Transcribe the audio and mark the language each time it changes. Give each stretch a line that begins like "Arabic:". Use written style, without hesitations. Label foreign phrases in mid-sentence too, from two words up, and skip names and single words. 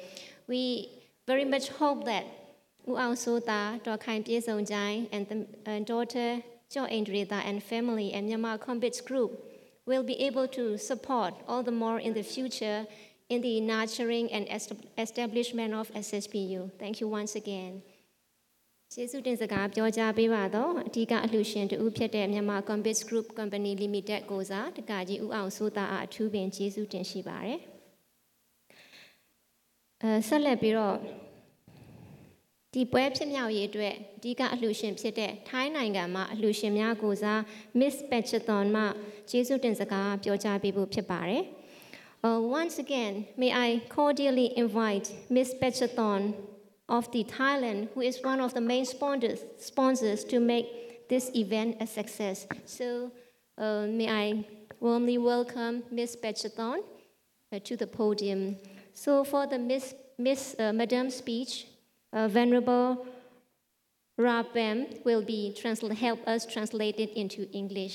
English: We very much hope that U'ao Sota, Dr. Khaim Piesongjai, and daughter Jo Indrita and family and Myanmar Combat Group will be able to support all the more in the future in the nurturing and establishment of SSBU. Thank you once again.
Burmese: ကျေးဇူးတင်စကားပြောကြားပေးပါတော့အဓိကအလှူရှင်တူဖြစ်တဲ့မြန်မာ Combat Group Company Limited ကိုစားတက္ကကြီးဦးအောင်စိုးသားအထူးပင်ကျေးဇူးတင်ရှိပါတယ်ဆက်လက်ပြီးတော့ဒီပွဲဖြစ်မြောက်ရေးအတွက်အဓိကအလှူရှင်ဖြစ်တဲ့ထိုင်းနိုင်ငံမှာအလှူရှင်များကိုစား Miss Patchathon မှကျေးဇူးတင်စကားပြောကြားပေးဖို့ဖြစ်ပါတယ်
English: Once again, may I cordially invite Ms. Patchathon of the Thailand, who is one of the main sponsors to make this event a success. So may I warmly welcome Ms. Patchathon to the podium. So for the Madam's speech, Venerable Rabem will be help us translate it into English.